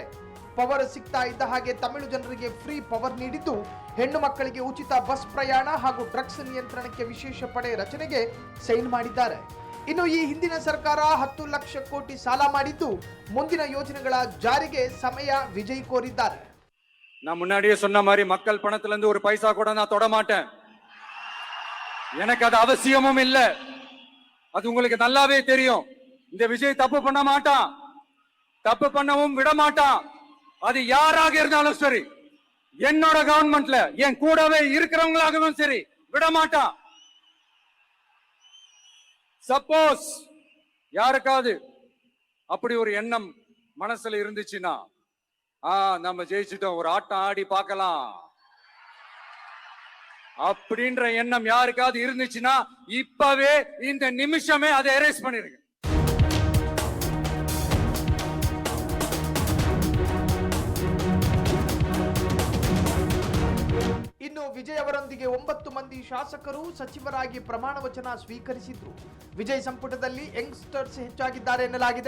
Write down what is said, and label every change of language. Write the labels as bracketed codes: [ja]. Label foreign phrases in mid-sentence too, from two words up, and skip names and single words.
[kn] ಪವರ್ ಸಿಗ್ತಾ ಇದ್ದ ಹಾಗೆ ತಮಿಳು ಜನರಿಗೆ ಫ್ರೀ ಪವರ್ ನೀಡಿದ್ದು, ಹೆಣ್ಣು ಮಕ್ಕಳಿಗೆ ಉಚಿತ ಬಸ್ ಪ್ರಯಾಣ ಹಾಗೂ ಡ್ರಗ್ಸ್ ನಿಯಂತ್ರಣಕ್ಕೆ ವಿಶೇಷ ಪಡೆ ರಚನೆಗೆ ಸೈನ್ ಮಾಡಿದ್ದಾರೆ. ಇನ್ನು ಈ ಹಿಂದಿನ ಸರ್ಕಾರ 10 ಲಕ್ಷ ಕೋಟಿ ಸಾಲ ಮಾಡಿದ್ದು, ಮುಂದಿನ ಯೋಜನೆಗಳ ಜಾರಿಗೆ ಸಮಯ ವಿಜಯ್ ಕೋರಿದ್ದಾರೆ. [ta] நான் முன்னாடியே சொன்ன மாதிரி மக்கள் பணத்துல இருந்து ஒரு பைசா கூட நான் தொட மாட்டேன். எனக்கு அது அவசியமும் இல்லை. அது உங்களுக்கு நல்லாவே தெரியும். இந்த விஜய் தப்பு பண்ண மாட்டான், தப்பு பண்ணவும் விட மாட்டான். அது யாராக இருந்தாலும் சரி, என்னோட கவர்மெண்ட்ல என் கூடவே இருக்கிறவங்களாகவும் சரி விட மாட்டான். சப்போஸ் யாருக்காவது அப்படி ஒரு எண்ணம் மனசுல இருந்துச்சுன்னா நம்ம ஜெயிச்சிட்டோம், ஒரு ஆட்டம் ஆடி பார்க்கலாம் அப்படின்ற எண்ணம் யாருக்காவது இருந்துச்சுன்னா இப்பவே இந்த நிமிஷமே அதை எரேஸ் பண்ணிருங்க. [kn] ಇನ್ನು ವಿಜಯ್ ಅವರೊಂದಿಗೆ 9 ಮಂದಿ ಶಾಸಕರು ಸಚಿವರಾಗಿ ಪ್ರಮಾಣ ವಚನ ಸ್ವೀಕರಿಸಿದ್ರು. ವಿಜಯ್ ಸಂಪುಟದಲ್ಲಿ ಯಂಗ್ಸ್ಟರ್ಸ್ ಹೆಚ್ಚಾಗಿದ್ದಾರೆ ಎನ್ನಲಾಗಿದೆ.